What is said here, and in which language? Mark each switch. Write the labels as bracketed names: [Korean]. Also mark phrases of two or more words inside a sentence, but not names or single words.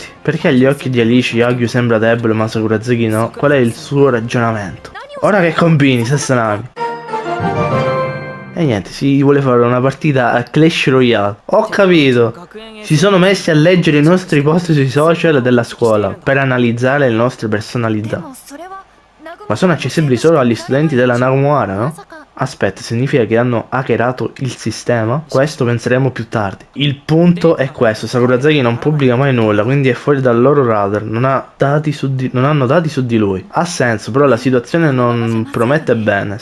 [Italian] Perché agli occhi di Alice Yagyu sembra debole ma Sakurazaki no? Qual è il suo ragionamento? Ora che combini, Sassanami? E niente, si vuole fare una partita a Clash Royale. Ho capito. Si sono messi a leggere i nostri post sui social della scuola per analizzare le nostre personalità. [Japanese] でもそれはナグ [Italian] Ma sono accessibili solo agli studenti della Nagomuara, no? Aspetta, significa che hanno hackerato il sistema? Questo penseremo più tardi. Il punto è questo, Sakurazaki non pubblica mai nulla, quindi è fuori dal loro radar, non hanno dati su di lui. Ha senso, però la situazione non promette bene.